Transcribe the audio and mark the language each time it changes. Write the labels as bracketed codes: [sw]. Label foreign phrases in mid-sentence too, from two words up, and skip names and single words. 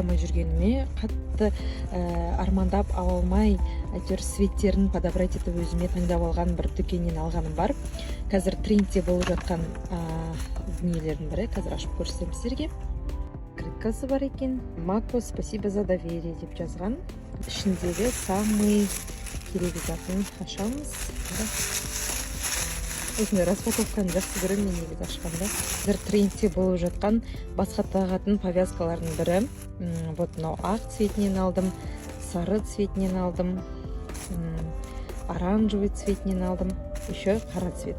[kk] алмай жүргеніме қатты армандап ала алмай, әйтеуір светтерін подобрать етіп өзіме таңдап алған бір дүкеннен алғаным бар. Қазір трендте болып жатқан дүниелердің бірі. Қазір ашып көрсетемін сіздерге. Открыткасы бар екен. Мако, [ru] спасибо за доверие [kk] деп жазған. Ішіндегі самый керегі затын ашамыз. Осындай распаковканы жақсы көремін мен негізі ашқанда. Қазір трендте болып жатқан басқа тағатын повязкалардың бірі. Вот мынау ақ цветінен алдым, сары цветінен алдым, оранжевый цветінен алдым, еще қара цветі.